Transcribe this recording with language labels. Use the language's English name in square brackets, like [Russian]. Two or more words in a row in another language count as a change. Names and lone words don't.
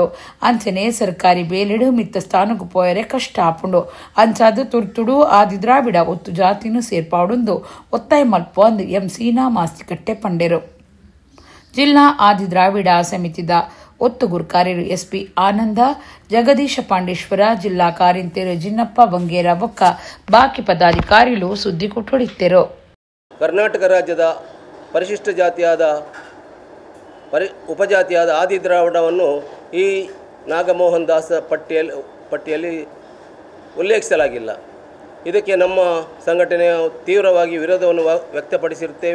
[Tulu] ಅಂಚನೆ ಸರ್ಕಾರಿ ಬೇಲಿಡು ಮಿತ್ತ ಸ್ಥಾನಕ್ಕೂ ಪೋಯರೆ ಕಷ್ಟ ಆಪುಂಡು ಅಂಚಾದು ತುರ್ತುಡು ಆದಿ ದ್ರಾವಿಡ ಒತ್ತು ಜಾತಿನೂ ಸೇರ್ಪಾಡುಂದು ಒತ್ತಾಯ ಮಲ್ಪೊಂದು ಎಂ ಸೀನಾ ಮಾಸ್ತಿಕಟ್ಟೆ ಪಂಡೇರು ಜಿಲ್ಲಾ ಆದಿ ದ್ರಾವಿಡ ಸಮಿತಿದ ಒತ್ತು ಗುರುಕಾರ್ಯರು ಎಸ್ಪಿ ಆನಂದ ಜಗದೀಶ ಪಾಂಡೇಶ್ವರ ಜಿಲ್ಲಾ ಕಾರ್ಯಂತರು ಜಿನ್ನಪ್ಪ ಬಂಗೇರ ಬೊಕ್ಕ ಬಾಕಿ ಪದಾಧಿಕಾರಿಗಳು ಸುದ್ದಿ ಕೊಟ್ಟೊಡಿತ್ತರು. [Kannada] ಕರ್ನಾಟಕ ರಾಜ್ಯದ ಪರಿಶಿಷ್ಟ ಜಾತಿಯಾದ ಉಪಜಾತಿಯಾದ ಆದಿ ದ್ರಾವಿಡವನ್ನು ಈ ನಾಗಮೋಹನ್ ದಾಸ್ ಪಟ್ಟಿಯಲ್ಲಿ ಉಲ್ಲೇಖಿಸಲಾಗಿಲ್ಲ. ಇದಕ್ಕೆ ನಮ್ಮ ಸಂಘಟನೆಯ ತೀವ್ರವಾಗಿ ವಿರೋಧವನ್ನು ವ್ಯಕ್ತಪಡಿಸಿರುತ್ತೇವೆ.